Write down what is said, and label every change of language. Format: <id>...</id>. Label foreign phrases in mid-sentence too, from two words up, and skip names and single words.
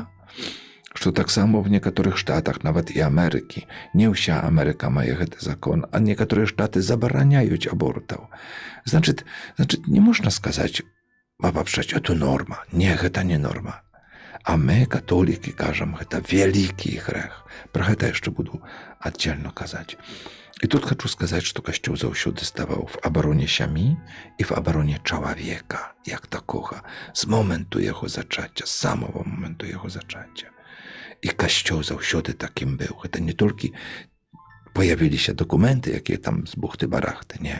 <be>Што таксама в некаторых штатах, нават і Амерыкі, не ўся Амерыка мае гэты закон, а некаторыя штаты забараняюць абортаў. Значыць, не можна сказаць, абабшчаць, это норма. Не, гэта не норма. А мы, католікі, кажам, гэта вялікі грэх. Пра гэта яшчэ буду аддзельна казаць. I tu</be> <ru>хочу сказать, что</ru> <be>Касцёл заўсёды ставаў в абароне сям'і і в абароне чалавека, як такога, з моменту яго зачацця, з самого моменту яго зачацця. І Касцёл заўсёды такім быў. Гэта не толькі появіліся дакументы, якія там з бухты-барахты, не.</be>